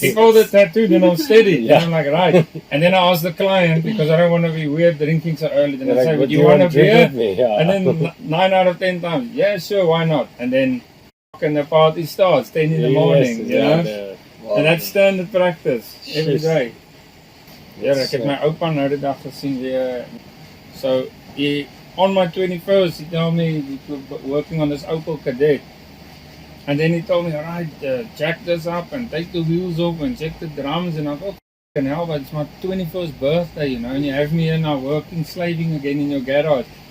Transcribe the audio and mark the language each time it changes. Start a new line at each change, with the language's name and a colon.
English: Before the tattoo, then I'm steady. And I'm like, right. And then I ask the client, because I don't want to be weird drinking so early, then I say, would you want a beer? And then 9 out of 10 times, yeah, sure, why not? And then fucking the party starts, 10 in the morning, you know? Wow. And that's standard practice, every day.
Afrikaans: Ja, ek het my oupa nou die dag gesien weer.
English: So, on my 21st, he told me we were working on this Opel Kadett. And then he told me, alright, jack this up and take the wheels off and check the drums. And I thought, fucking hell, but it's my 21st birthday, you know, and you have me here now working, slaving again in your garage.